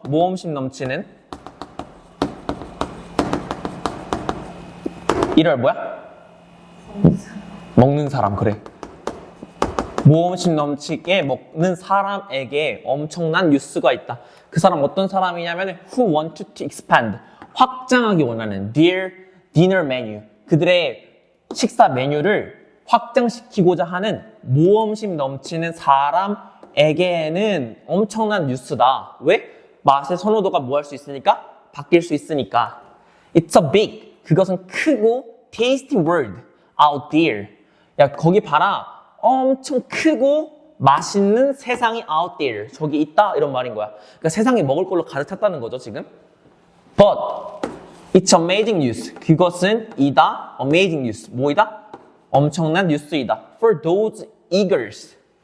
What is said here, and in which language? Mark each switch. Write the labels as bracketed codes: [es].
[ko] 모험심 넘치는 eater 뭐야? 먹는 사람, 그래. 모험심 넘치게 먹는 사람에게 엄청난 뉴스가 있다. 그 사람 어떤 사람이냐면 [en] who want to expand. [ko] 확장하기 원하는 [en] their dinner menu. [ko] 그들의 식사 메뉴를 확장시키고자 하는 모험심 넘치는 사람에게는 엄청난 뉴스다. 왜? 맛의 선호도가 뭐 할 수 있으니까? 바뀔 수 있으니까. [en] It's a big. [ko] 그것은 크고 [en] tasty world out there. [ko] 야, 거기 봐라. 엄청 크고 맛있는 세상이 [en] out there. [ko] 저기 있다. 이런 말인 거야. 그러니까 세상에 먹을 걸로 가득 찼다는 거죠, 지금. [en] But it's amazing news. [ko] 그것은 이다. [en] amazing news. [ko] 뭐이다? 엄청난 뉴스이다. [en] For those eagers.